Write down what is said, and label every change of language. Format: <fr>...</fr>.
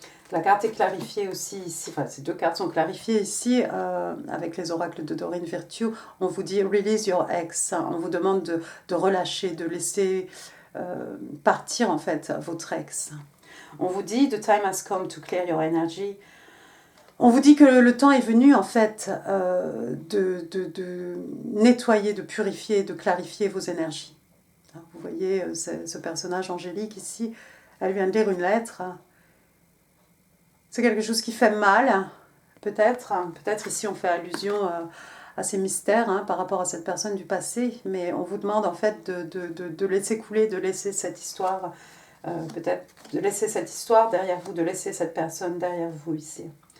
<fr>La carte est clarifiée aussi ici, enfin ces deux cartes sont clarifiées ici avec les oracles de Doreen Virtue. On vous dit</fr> <en>release your ex,</en> <fr>on vous demande de relâcher, de laisser partir en fait votre ex. On vous dit</fr> <en>the time has come to clear your energy.</en> <fr>On vous dit que le temps est venu en fait de nettoyer, de purifier, de clarifier vos énergies. Vous voyez ce personnage angélique ici, elle vient de lire une lettre. C'est quelque chose qui fait mal, peut-être. Peut-être ici on fait allusion à ces mystères hein, par rapport à cette personne du passé, mais on vous demande en fait de laisser couler, de laisser cette histoire, peut-être de laisser cette histoire derrière vous, de laisser cette personne derrière vous ici.</fr>